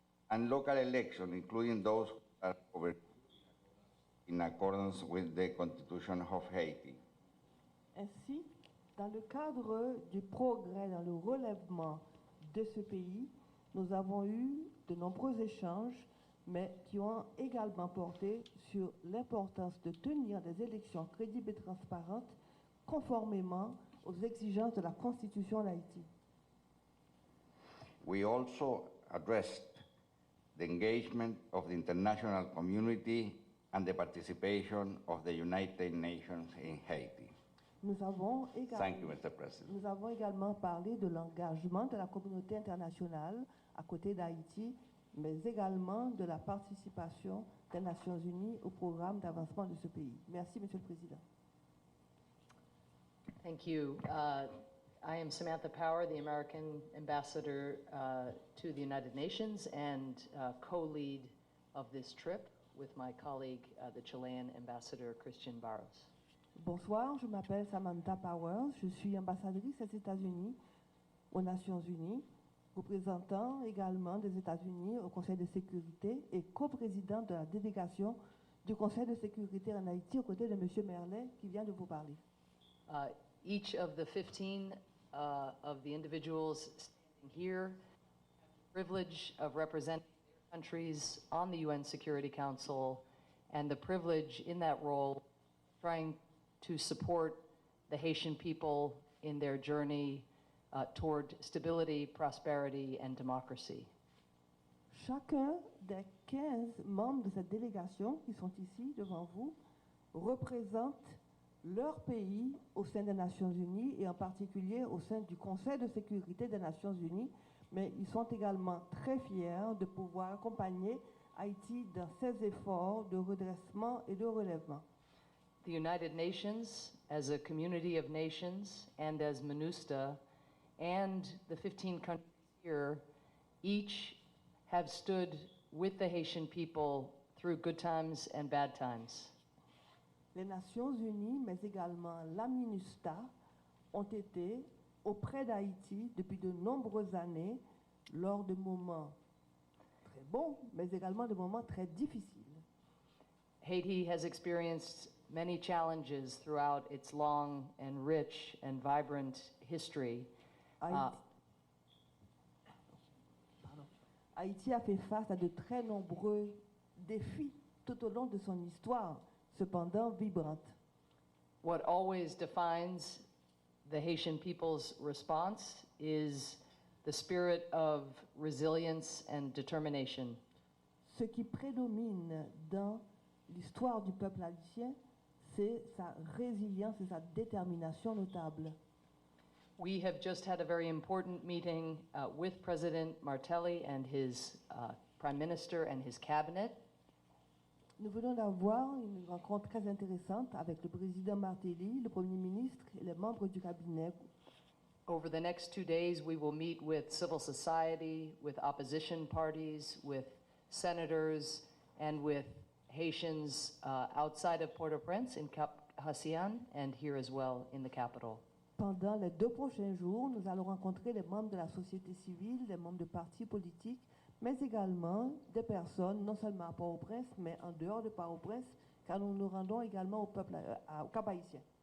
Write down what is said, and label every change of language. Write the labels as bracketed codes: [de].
[en] and local elections, including those that are covered in accordance with the Constitution of Haiti. [fr] Ainsi, dans le cadre du progrès dans le relèvement de ce pays, nous avons eu de nombreux échanges, mais qui ont également porté sur l'importance de tenir des élections crédibles et transparentes conformément aux exigences de la Constitution d'Haïti. [en] We also addressed the engagement of the international community and the participation of the United Nations in Haiti. [fr] Nous avons [en] Thank you, Mr. President. [fr] nous avons également parlé de l'engagement de la communauté internationale à côté d'Haïti, mais également de la participation des Nations Unies au programme d'avancement de ce pays. Merci, Monsieur le Président. [en] Thank you. I am Samantha Power, the American ambassador to the United Nations and co-lead of this trip with my colleague, the Chilean ambassador Christian Barros. [fr] Bonsoir, je m'appelle Samantha Powers, je suis ambassadrice des États-Unis aux Nations Unies, représentant également des États-Unis au Conseil de sécurité et coprésidente de la délégation du Conseil de sécurité en Haïti aux côtés de M. Merlet qui vient de vous parler. [en] Each of the 15 of the individuals standing here have the privilege of representing their countries on the UN Security Council and the privilege in that role trying to support the Haitian people in their journey toward stability, prosperity, and democracy. [fr] Chacun des 15 membres de cette délégation qui sont ici devant vous représente leur pays au sein des Nations Unies et en particulier au sein du Conseil de sécurité des Nations Unies, mais ils sont également très fiers de pouvoir accompagner Haïti dans ses efforts de redressement et de relèvement. [en] The United Nations, as a community of nations, and as MINUSTA, and the 15 countries here, each have stood with the Haitian people through good times and bad times. [fr] Les Nations Unies, mais également la MINUSTA, ont été auprès d'Haïti depuis de nombreuses années lors de moments très bons, mais également de moments très difficiles. [en] Haiti has experienced many challenges throughout its long and rich and vibrant history. [fr] Haïti, Haïti a fait face à de très nombreux défis tout au long de son histoire, cependant vibrante. [en] What always defines the Haitian people's response is the spirit of resilience and determination. [fr] Ce qui prédomine dans l'histoire du peuple haïtien, c'est sa résilience et sa détermination notable. [en] We have just had a very important meeting with President Martelly and his Prime Minister and his cabinet. [fr] Nous venons d'avoir une rencontre très intéressante avec le président Martelly, le Premier ministre et les membres du cabinet. [en] Over the next 2 days, we will meet with civil society, with opposition parties, with senators, and with Haitians outside of Port-au-Prince in Cap Hacian and here as well in the capital. [fr] Pendant les 2 prochains jours, nous allons rencontrer les membres de la société civile, les membres de partis politiques, mais également des personnes, non seulement à Port-au-Prince, mais en dehors de Port-au-Prince, car nous nous rendons également au peuple, au Cap Haïtien.